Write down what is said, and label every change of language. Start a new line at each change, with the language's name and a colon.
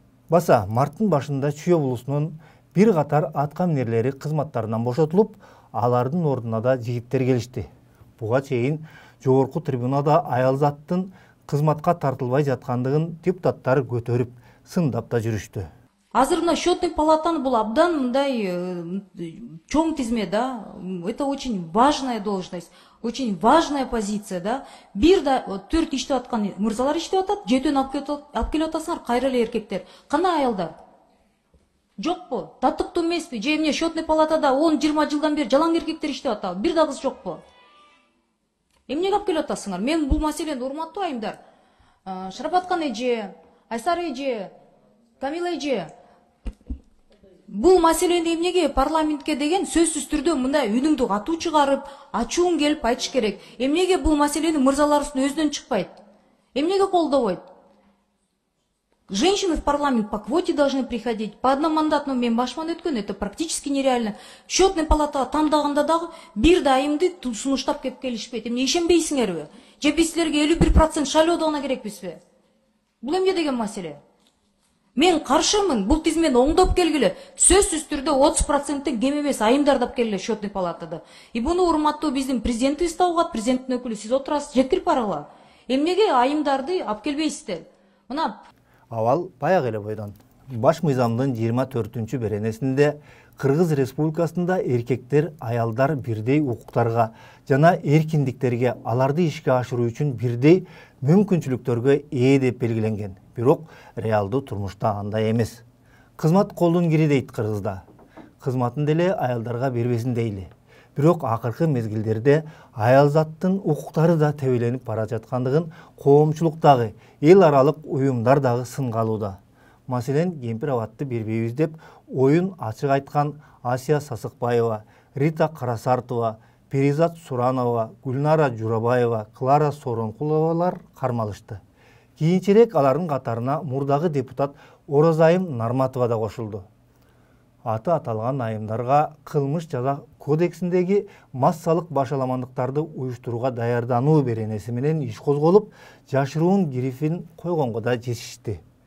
Kyrgyz: Баса марттын башында Чүй облусунун бир катар атка минерлери кызматтарынан бошотулуп, алардын ордуна да жигиттер келишти. Буга чейин жогорку трибунада аялзаттын кызматка тартылбай жаткандыгын депутаттар көтөрүп, сындап да жүрүштү. Азыр мына счетный палатаны бул абдан мындай чоң тизме, да.
Russian: Это очень важная должность, очень важная позиция, да.
Kyrgyz: Бир да 4 иштеп аткан мырзалар иштеп атат, жетөөнү алып келип атасыңар, кайра эле эркектер. Кана аялдар? Жокпу? Татыктуу эмеспи? Же эмне счетный палатада 10-20 жылдан бери жалаң эркектер иштеп атабы? Бир да кыз жокпу? Эмнеге алып келип атасыңар? Мен бул маселени урматтуу айымдар, Шарапаткан эже, Айсар эже, Камила эже, бул маселени эмнеге парламентке деген сөзсүз түрдө мындай үнүңдү катуу чыгарып, ачууң келип айтыш керек. Эмнеге бул маселени мырзаларыбыздын өзүнөн чыкпайт? Эмнеге колдобойт?
Russian: Женщины в парламент по квоте должны приходить. По одномандатному
Kyrgyz: мен башман өткөн,
Russian: это практически нереально.
Kyrgyz: Счетный палатага тандаганда дагы бир да айымды сунуштап кеп келишпейт. Эмне ишенбейсиңерби? Же биз силерге 51% шайлоо гана керекпизби? Бул эмне деген маселе? Мен каршымын, бул тизмени оңдоп келгиле. Сөзсүз түрдө 30% кем эмес айымдар деп келгиле счетный палатада. И буну урматтуу биздин президентибиз да угат, президенттин өкүлү сиз отурасыз, жеткирип баргыла. Эмнеге айымдарды алып келбейсиздер? Мына Авал баягы эле бойдон. Баш мыйзамдын 24-чү беренесинде Кыргыз Республикасында эркектер, аялдар бирдей укуктарга жана эркиндиктерге аларды ишке ашыруу үчүн бирдей мүмкүнчүлүктөргө ээ деп белгиленген. Бирок реалдуу турмушта андай эмес. Кызмат колдун кири дейт кыргызда. Кызматын деле аялдарга бербесин дейли. Бирок акыркы мезгилдерде аялзаттын укуктары да тебеленип бара жаткандыгын коомчулуктагы, эл аралык уюмдар дагы сынга алууда. Маселен, кемпир абатты бербейбиз деп оюн ачык айткан Асия Сасыкбаева, Рита Карасартова, Перизат Суранова, Гүлнара Журабаева, Клара Соронкуловалар кармалышты. Кийинчерээк алардын катарына мурдагы депутат Оразайым Нарматова да кошулду. Аты аталган айымдарга кылмыш жаза кодексиндеги массалык башаламандыктарды уюштурууга даярдануу беренеси менен иш козголуп, жашыруун грифин койгонго да жетишти.